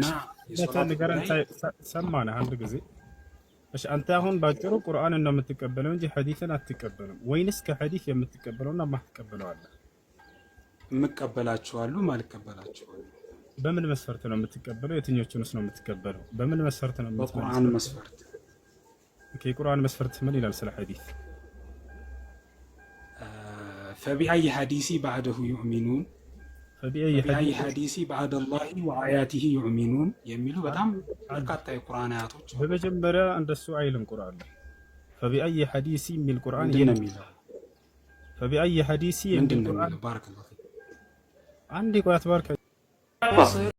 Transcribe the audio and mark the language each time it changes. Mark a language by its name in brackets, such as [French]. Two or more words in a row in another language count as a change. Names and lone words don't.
[Amharic] ነገርን ሰማነህ አንድ ጊዜ። እሺ አንተ አሁን ባጭሩ ቁርአንን ነው የምትቀበለው እንጂ ሐዲስን አትቀበልም ወይንስ ከሐዲስ የምትቀበለውና ማትቀበለው አለ? የምቀበላቸዋለሁ ማልቀበላቸዋለሁ። በምን መስፈርት ነው የምትቀበለው? የትኞቹንስ ነው የምትቀበለው? በምን መስፈርት ነው የምትቀበለው? በቁርአን መስፈርት። ኦኬ ቁርአን መስፈርት ምን ይላል ስለ ሐዲስ? [Arabic] فبأي حديث بعده يؤمنون فبأي حديث بعد الله وآياته يؤمنون [Amharic] የሚሉ በጣም በርካታ የቁርአን አያቶች በመጀመሪያ እንደሱ አይልም ቁርአን ላይ [Arabic] فبأي حديث [Amharic] የሚል ቁርአን የሚለው [Arabic] فبأي حديث [Amharic] የሚል ቁርአን [Arabic] ባረከላሁ [Amharic] አንድ ቆያት ባርከ